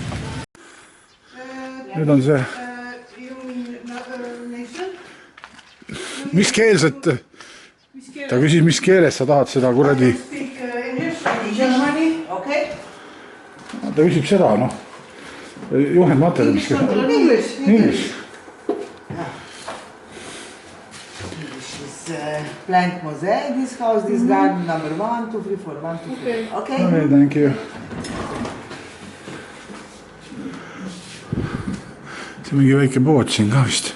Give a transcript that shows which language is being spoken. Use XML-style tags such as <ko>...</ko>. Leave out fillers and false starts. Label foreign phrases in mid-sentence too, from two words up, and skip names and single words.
<et>Nüüd on see... Mis keelset... Ta küsis, mis keeles sa tahad seda kuradi... Ta küsib seda, juhendmaterjal, mis keeles...</et> <en>English. Plant mosaic, this house, this garden, number 1, 2, 3, 4, 1, 2, 3. Okay? Okay, thank you.</en> <et>See mingi väike pood siin ka vist.</et>